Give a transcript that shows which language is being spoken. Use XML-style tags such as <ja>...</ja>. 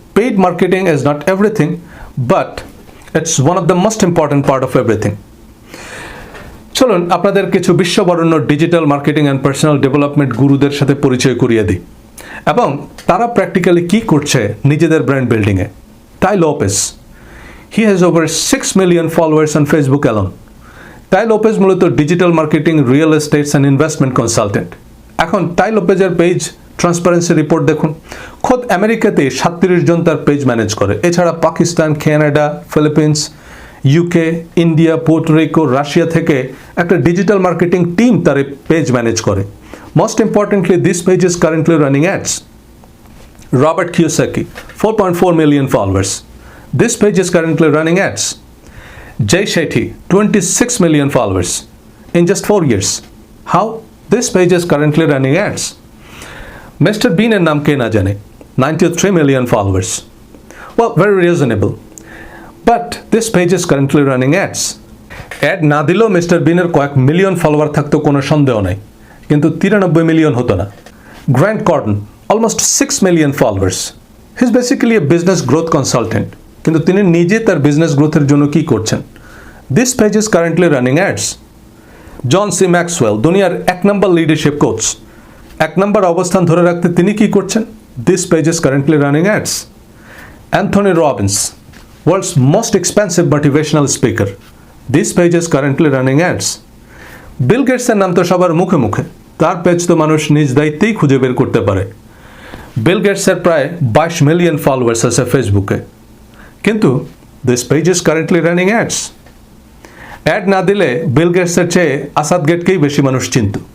<en>Paid marketing is not everything, but it's one of the most important part of everything.</en> <bn>চলুন আপনাদের কিছু বিশ্ববরেণ্য digital marketing and personal development গুরুদের সাথে পরিচয় করিয়ে দিই এবং তারা প্র্যাকটিক্যালি কী করছে নিজেদের ব্র্যান্ড বিল্ডিংয়ে।</bn> <en>Tai Lopez, he has over 6 million followers on Facebook alone.</en> <bn>Tai Lopez মূলত digital marketing, real estates and investment consultant. এখন Tai Lopezের পেজ ট্রান্সপারেন্সি রিপোর্ট দেখুন, খোদ আমেরিকাতে 37 জন তার পেজ ম্যানেজ করে। এছাড়া Pakistan, Canada, Philippines, UK, India, পোর্টোরিকো, Russia থেকে একটা ডিজিটাল মার্কেটিং টিম তার পেজ ম্যানেজ করে।</bn> <en>Most importantly, this page is currently running ads. Robert Kiyosaki, 4.4 million followers. This page is currently running ads. Jay Shetty, 26 million followers in just 4 years. How? This page is currently running ads. Mr.</en> <bn>Bean এর নাম কে না জানে,</bn> <en>93 million followers. Well, very reasonable. But this page is currently running ads.</en> <bn>Ad না দিলেও mister বিনের কয়েক million follower থাকতো, কোনো সন্দেহ নাই, কিন্তু 93 মিলিয়ন হতো না।</bn> <en>Grant Cardone, almost 6 million followers. He's basically a business growth consultant.</en> <bn>কিন্তু তিনি নিজে তার বিজনেস গ্রোথের জন্য কি করছেন?</bn> <en>This page is currently running ads. John C.</en> <bn>Maxwell, দুনিয়ার 1 নম্বর লিডারশিপ কোচ, 1 নম্বর অবস্থান ধরে রাখতে তিনি কি করছেন?</bn> <en>This page is currently running ads. Anthony Robbins, world's most expensive motivational speaker. This page is currently running ads.</en> <bn>বিল গেটসের নাম তো সবার মুখে মুখে, তার পেজ তো মানুষ নিজ দায়িত্বেই খুঁজে বের করতে পারে। বিল গেটসের প্রায় 22 মিলিয়ন ফলোয়ার্স আছে ফেসবুকে, কিন্তু</bn> <en>This page is currently running ads.</en> <bn>Add না দিলে বিল গেটসের চেয়ে আসাদ গেটকেই বেশি মানুষ চিনত।</bn>